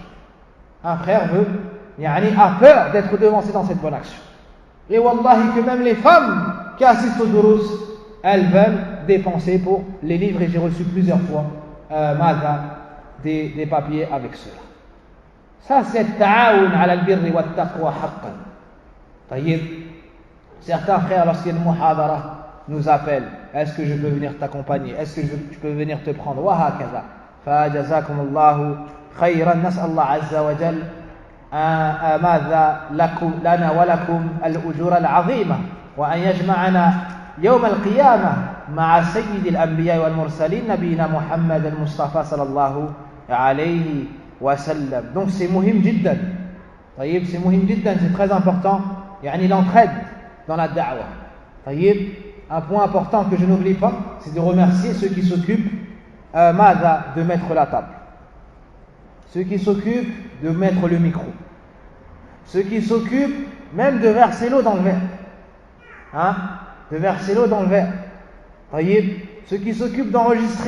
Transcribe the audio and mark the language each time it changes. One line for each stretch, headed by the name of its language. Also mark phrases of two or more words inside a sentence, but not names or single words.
French: Un frère a peur d'être devancé dans cette bonne action. Et wallahi, que même les femmes qui assistent aux durus, elles veulent dépenser pour les livres, et j'ai reçu plusieurs fois des papiers avec cela. Ça, c'est
Arabic: تعاون على البر وتقوى حقا.
French: Taïb. Certains frères, lorsqu'il y a une muhadara, nous appellent: est-ce que je peux venir t'accompagner? Est-ce que je peux venir te prendre?
Arabic: وهكذا. فجزاكم الله خيرا. نسأل الله عز وجل ماذا لنا ولكم الأجور العظيمة وأن يجمعنا يوم القيامة مع سيد الأنبياء والمرسلين نبينا محمد المصطفى صلى الله عليه وسلم.
French: Donc c'est
Arabic: مهم جدا.
French: طيب, c'est
Arabic: مهم جدا,
French: c'est très important. يعني l'entraide dans la da'wah. طيب, un point important que je n'oublie pas, c'est de remercier ceux qui s'occupent de mettre la table, ceux qui s'occupent de mettre le micro, ceux qui s'occupent même de verser l'eau dans le verre, de verser l'eau dans le verre, ceux qui s'occupent d'enregistrer.